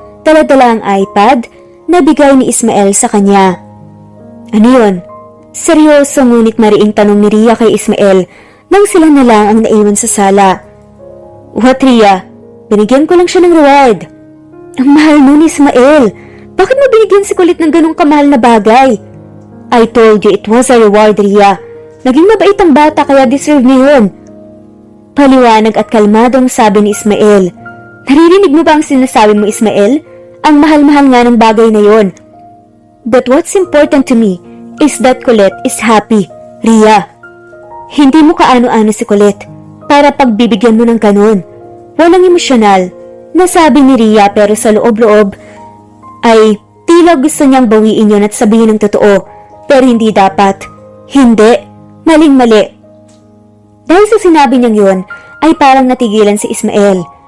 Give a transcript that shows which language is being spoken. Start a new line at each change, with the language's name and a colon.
Filipino: Dala-dala ang iPad na bigay ni Ismael sa kanya. Ano yun? Seryoso ngunit mariing tanong ni Ria kay Ismael nang sila na lang ang naiwan sa sala.
English: What, Ria?
Filipino: Binigyan ko lang siya ng reward. Ang mahal nun, Ismael. Bakit mo binigyan si Colette ng ganong kamahal na bagay?
English: I told you it was a reward, Ria.
Filipino: Naging mabait ang bata kaya deserve niya yun. Paliwanag at kalmadong sabi ni Ismael. Naririnig mo ba ang sinasabi mo, Ismael? Ang mahal-mahal nga ng bagay na yon.
English: But what's important to me is that Colette is happy, Ria.
Filipino: Hindi mo kaano-ano si Colette para pagbibigyan mo ng ganun. Walang emosyonal, nasabi ni Ria pero sa loob-loob ay tila gusto niyang bawiin yun at sabihin ng totoo. Pero hindi dapat. Hindi. Maling-mali. Dahil sa sinabi niyang yun, ay parang natigilan si Ismael.